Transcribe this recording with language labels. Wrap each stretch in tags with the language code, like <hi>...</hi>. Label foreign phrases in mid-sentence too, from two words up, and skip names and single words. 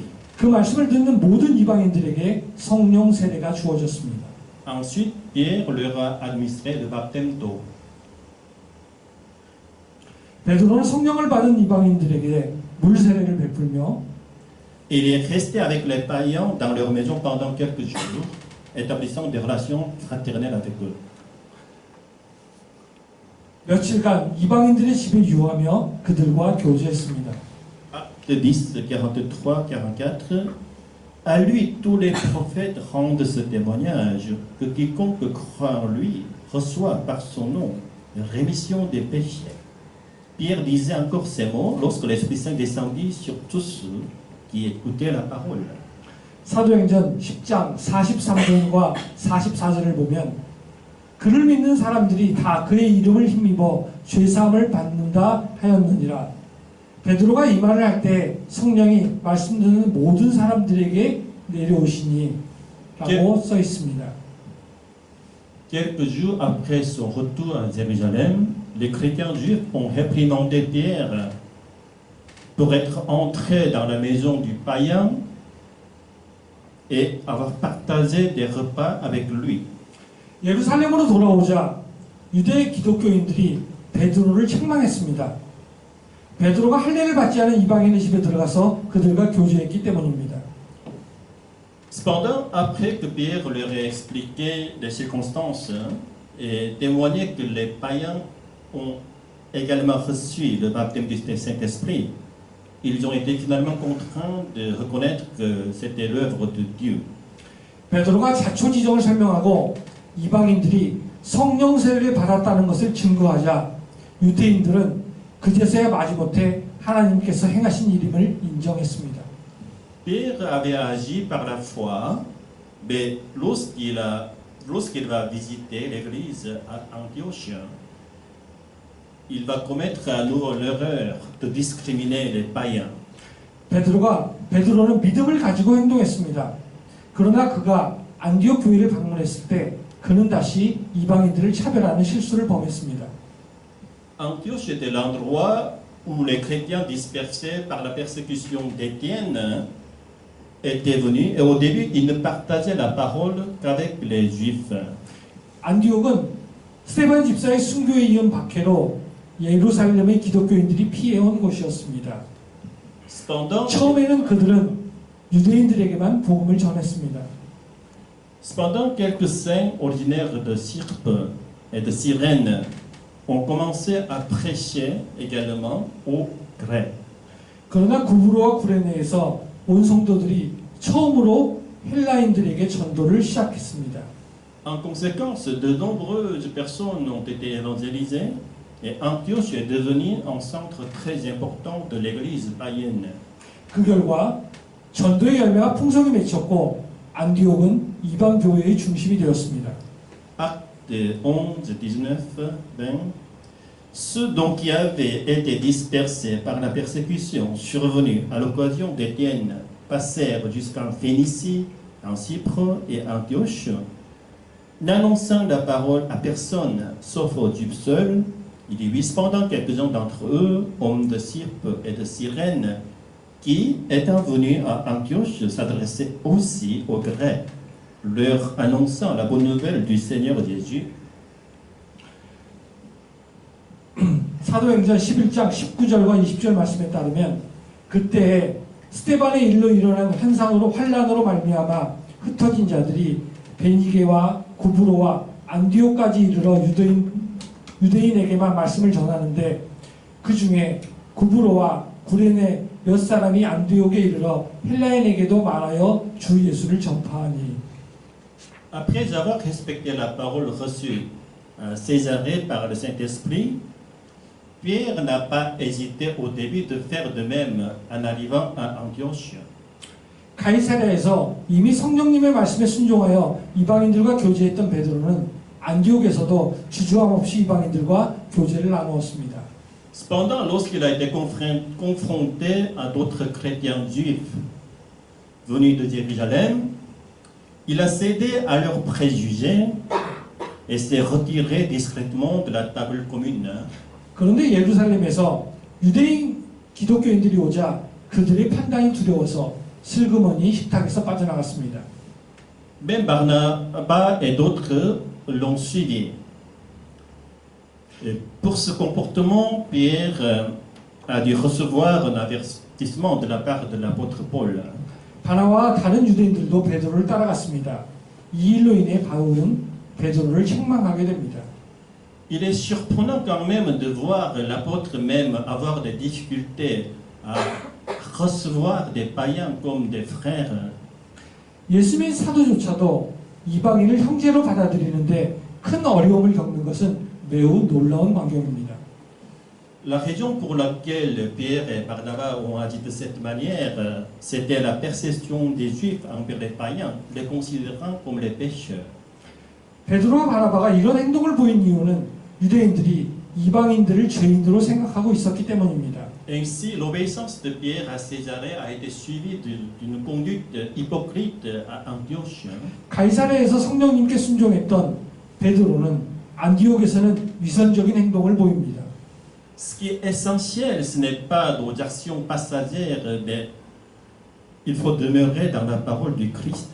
<ko>그 말씀을 듣는 모든 이방인들에게 성령 세례가 주어졌습니다.</ko> <fr>Ensuite, Pierre leur a administré le baptême d'eau.</fr> <ko>베드로는 성령을 받은 이방인들에게 물 세례를 베풀며</ko> <fr>Il est resté avec les païens dans leur maison pendant quelques jours, établissant des relations fraternelles avec eux.</fr> <ko>며칠간 이방인들의 집에 유하며 그들과 교제했습니다.</ko> <fr>Acte 10, 43, 44. À lui, tous les prophètes rendent ce témoignage que quiconque croit en lui reçoit par son nom rémission des péchés. Pierre disait encore ces mots lorsque l'Esprit Saint descendit sur tous ceux qui écoutaient la parole.</fr> <ko>사도행전 10장 43절과 44절을 보면 그를 믿는 사람들이 다 그의 이름을 힘입어 죄사함을 받는다 하였느니라. 베드로가 이 말을 할 때 성령이 말씀 듣는 모든 사람들에게 내려오시니 라고 써 있습니다.</ko> <fr>Quelques jours après son retour à Jérusalem, les chrétiens juifs ont réprimandé Pierre pour être entré dans la maison du païen et avoir partagé des repas avec lui.</fr> <ko>예루살렘으로 돌아오자 유대 기독교인들이 베드로를 책망했습니다. 베드로가 할례를 받지 않은 이방인의 집에 들어가서 그들과 교제했기 때문입니다.</ko> <fr>Cependant, après que Pierre leur ait expliqué les circonstances et témoigné que les païens ont également reçu le baptême du Saint-Esprit, ils ont été finalement contraints de reconnaître que c'était l'œuvre de Dieu.</fr> <ko>베드로가 자초지종을 설명하고 이방인들이 성령 세례를 받았다는 것을 증거하자 유대인들은 그제서야 마지못해 하나님께서 행하신 일임을 인정했습니다.</ko> <fr>Pierre avait agi par la foi, mais lorsqu'il va visiter l'église à Antioche, il va commettre à nouveau l'erreur de discriminer les païens.</fr> <ko>베드로는 믿음을 가지고 행동했습니다. 그러나 그가 안디옥 교회를 방문했을 때 그는 다시 이방인들을 차별하는 실수를 범했습니다.</ko> <fr>Antioche était l'endroit où les chrétiens dispersés par la persécution d'Étienne étaient venus et au début ils ne partageaient la parole qu'avec les juifs.</fr> <ko>안디옥은 스데반 집사의 순교에 이은 박해로 예루살렘의 기독교인들이 피해온 곳이었습니다.</ko> <fr>Cependant,</fr> <ko>처음에는 그들은 유대인들에게만 복음을 전했습니다.</ko> <fr>cependant, quelques saints originaires de Syrpe et de Cyrène ont commencé à prêcher également aux Grecs.</fr> <ko>그러나 구브로와 구레네에서 온 성도들이 처음으로 헬라인들에게 전도를 시작했습니다.</ko> <fr>En conséquence, de nombreuses personnes ont été évangélisées et Antioche est devenu un centre très important de l'église païenne.</fr> <ko>그 결과 전도의 열매가 풍성히 맺혔고 안디옥은 이방 교회의 중심이 되었습니다.</ko> <fr>Actes 11, 19, 20. Ceux donc qui avaient été dispersés par la persécution survenue à l'occasion d'Étienne passèrent jusqu'en Phénicie, en Chypre et Antioche, n'annonçant la parole à personne, sauf aux Juifs seuls. Il y eut cependant quelques-uns d'entre eux, hommes de Syrpe et de Cyrène, qui, étant venus à Antioche, s'adressaient aussi aux Grecs, leur annonçant la bonne nouvelle du Seigneur Jésus.</fr> <ko>사도행전 11장 19절과 20절 말씀에 따르면 그때 스데반의 일로 일어난 환란으로 말미암아 흩어진 자들이 베니게와 구브로와 안디옥까지 이르러 유대인에게만 말씀을 전하는데 그 중에 구브로와 구레네 몇 사람이 안디옥에 이르러 헬라인에게도 말하여 주 예수를 전파하니.</ko> <fr>Après avoir respecté la parole reçue à Césarée par le Saint-Esprit, Pierre n'a pas hésité au début de faire de même en arrivant à Antioche.</fr> <ko>가이사랴에서 이미 성령님의 말씀에 순종하여 이방인들과 교제했던 베드로는 안디옥에서도 주저함 없이 이방인들과 교제를 나누었습니다.</ko> <fr>Cependant, lorsqu'il a été confronté à d'autres chrétiens juifs venus de Jérusalem, il a cédé à leurs préjugés et s'est retiré discrètement de la table commune.</fr> <ko>그런데 예루살렘에서 유대인 기독교인들이 오자 그들의 판단이 두려워서 슬그머니 식탁에서 빠져나갔습니다.</ko> <fr>Même Barnabas et d'autres l'ont suivi. Et pour ce comportement, Pierre a dû recevoir un avertissement de la part de l'apôtre Paul.</fr> <ko>바나바와 다른 유대인들도 베드로를 따라갔습니다. 이 일로 인해 바울은 베드로를 책망하게 됩니다.</ko> <fr>Il est surprenant quand même de voir l'apôtre même avoir des difficultés à recevoir des païens comme des frères.</fr> <ko>예수님의 사도조차도 이방인을 형제로 받아들이는데 큰 어려움을 겪는 것은 매우 놀라운 광경입니다.</ko> <fr>La raison pour laquelle Pierre et Barnabas ont agi de cette manière, c'était la perception des Juifs envers les païens, les considérant comme les pécheurs.</fr> <ko>베드로와 바나바가 이런 행동을 보인 이유는 유대인들이 이방인들을 죄인으로 생각하고 있었기 때문입니다.</ko> <fr>Ainsi, l'obéissance de Pierre à Césarée a été suivie d'une conduite hypocrite à Antioche.</fr> <ko>가이사랴에서 성령님께 순종했던 베드로는 안디옥에서는 위선적인 행동을 보입니다.</ko> <fr>Ce qui est essentiel, ce n'est pas nos actions passagères, mais il faut demeurer dans la parole du Christ.</fr>